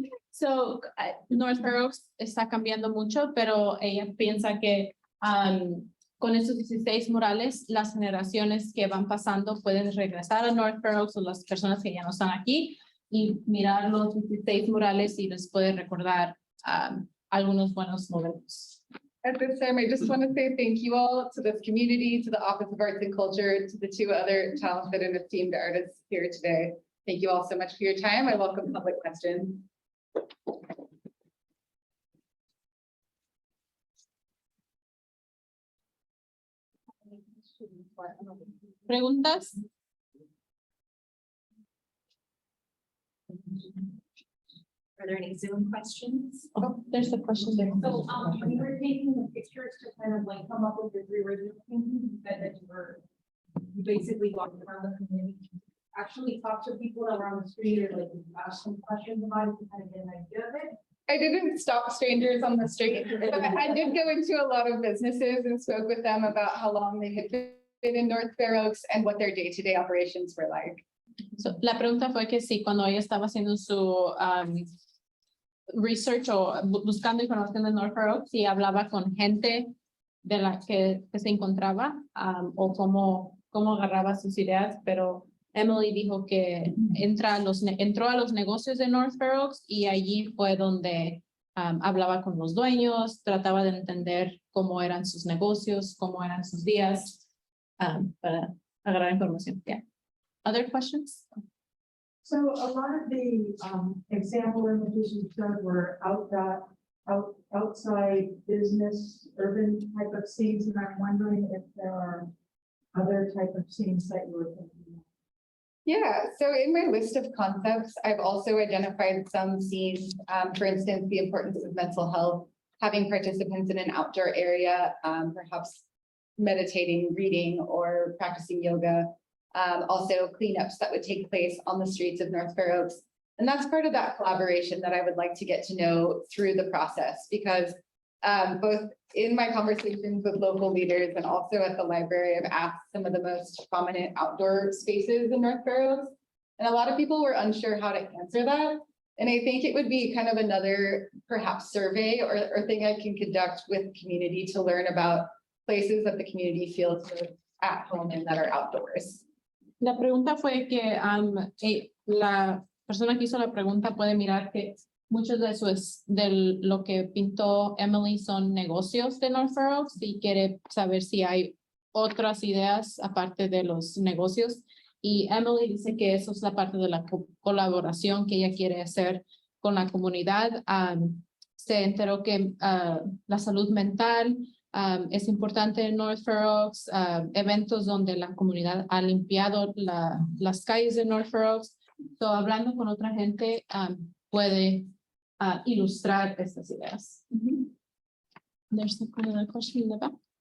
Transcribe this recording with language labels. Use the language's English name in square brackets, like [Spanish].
[Spanish] So North Fair Oaks está cambiando mucho, pero ella piensa que con estos 16 murales, las generaciones que van pasando pueden regresar a North Fair Oaks o las personas que ya no están aquí y mirar los 16 murales y les puede recordar algunos buenos momentos. [English] At this time, I just want to say thank you all to this community, to the Office of Arts and Culture, to the two other talented and esteemed artists here today. Thank you all so much for your time. I welcome public questions. [Spanish] ¿Preguntas? [English] Are there any Zoom questions? Oh, there's a question there. So, when you were taking the pictures to kind of like come up with your 3 original paintings, you said that you basically walked around the community, actually talk to people around the street or like ask some questions about it to kind of get an idea of it. I didn't stop strangers on the street, but I did go into a lot of businesses and spoke with them about how long they had been in North Fair Oaks and what their day-to-day operations were like. [Spanish] So, la pregunta fue que sí, cuando ella estaba haciendo su research o buscando información de North Fair Oaks, sí hablaba con gente de la que se encontraba o cómo agarraba sus ideas, pero Emily dijo que entró a los negocios de North Fair Oaks y allí fue donde hablaba con los dueños, trataba de entender cómo eran sus negocios, cómo eran sus días para agarrar información. [English] Yeah. Other questions? So a lot of the example images you showed were outside business, urban type of scenes, and I'm wondering if there are other type of scenes that you were thinking of. Yeah, so in my list of concepts, I've also identified some scenes, for instance, the importance of mental health, having participants in an outdoor area, perhaps meditating, reading, or practicing yoga. Also cleanups that would take place on the streets of North Fair Oaks. And that's part of that collaboration that I would like to get to know through the process, because both in my conversations with local leaders and also at the library, I've asked some of the most prominent outdoor spaces in North Fair Oaks. And a lot of people were unsure how to answer that. And I think it would be kind of another perhaps survey or thing I can conduct with community to learn about places that the community feels at home and that are outdoors. [Spanish] La pregunta fue que la persona que hizo la pregunta puede mirar que muchos de eso es de lo que pintó Emily son negocios de North Fair Oaks y quiere saber si hay otras ideas aparte de los negocios. Y Emily dice que eso es la parte de la colaboración que ella quiere hacer con la comunidad. Se enteró que la salud mental es importante en North Fair Oaks, eventos donde la comunidad ha limpiado las calles de North Fair Oaks. So, hablando con otra gente puede ilustrar estas ideas. [English] There's another question in the back.